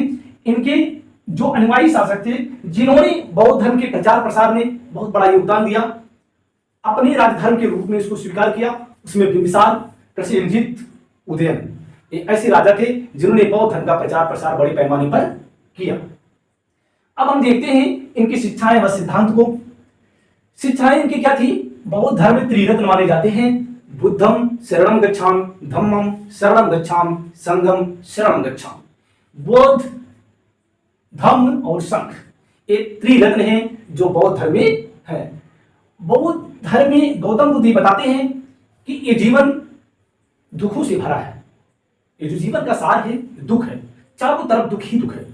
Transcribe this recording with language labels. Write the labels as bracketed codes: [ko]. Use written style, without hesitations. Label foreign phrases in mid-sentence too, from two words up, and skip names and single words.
[hi] इनके जो अनुयायी शासक थे जिन्होंने बौद्ध धर्म के प्रचार प्रसार में बहुत बड़ा योगदान दिया, अपने राजधर्म के रूप में इसको स्वीकार किया, उसमें बिंबिसार, प्रसेनजीत, उदयन ऐसे राजा थे जिन्होंने बौद्ध धर्म का प्रचार प्रसार बड़े पैमाने पर किया। अब हम देखते हैं इनकी शिक्षाएं व सिद्धांत को। शिक्षाएं इनकी क्या थी? बौद्ध धर्म में त्रिरत्न माने जाते हैं। [pi] बुद्धम शरणं गच्छामि, धम्मम शरणं गच्छामि, संघम शरणं गच्छामि। [hi] बौद्ध, धम्म और संघ ये त्रिरत्न हैं जो बौद्ध धर्म में है। बौद्ध धर्म में गौतम बुद्ध बताते हैं कि ये जीवन दुखों से भरा है। ये जो जीवन का सार है दुख है। चारों तरफ दुख ही दुख है।